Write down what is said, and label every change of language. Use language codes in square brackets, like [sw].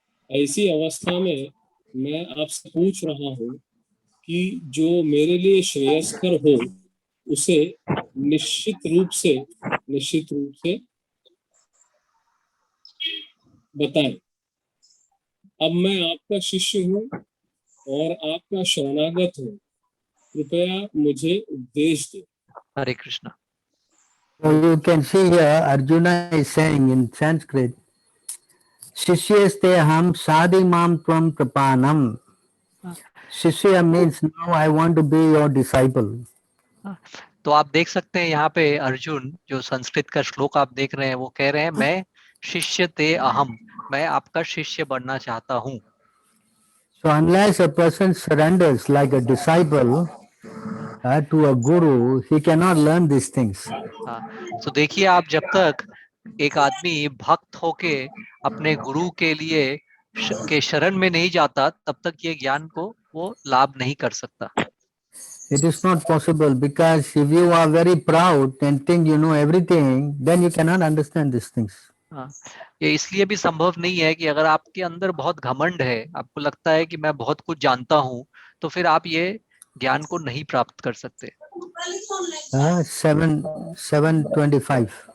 [hi] ऐसी अवस्था में मैं आपसे पूछ रहा हूँ कि जो मेरे लिए श्रेयस्कर हो उसे निश्चित रूप से बताएं। अब मैं आपका शिष्य हूँ और आपका शरणागत हूँ, कृपया मुझे उपदेश दें। हरे Krishna. [en] So you can see here Arjuna is saying in Sanskrit, [sa] Shishyeste ham sadimam tvam prapanam. [en] Shishya means now I want to be your disciple. [hi] तो आप देख सकते हैं यहाँ पे अर्जुन, जो संस्कृत का श्लोक आप देख रहे हैं, वो कह रहे हैं मैं [sa] शिष्य ते अहम, [hi] मैं आपका शिष्य बनना चाहता हूँ। [en] So unless a person surrenders like a disciple to a guru, he cannot learn these things. [hi] तो देखिए आप जब तक एक आदमी भक्त होके अपने गुरु के लिए के शरण में नहीं जाता तब तक ये ज्ञान को वो लाभ नहीं कर सकता। [en] It is not possible because if you are very proud and think you know everything, then you cannot understand these things. [hi] ये इसलिए भी संभव नहीं है कि अगर आपके अंदर बहुत घमंड है, आपको लगता है कि मैं बहुत कुछ जानता हूँ, तो फिर आप ये ज्ञान को नहीं प्राप्त कर सकते। 7:25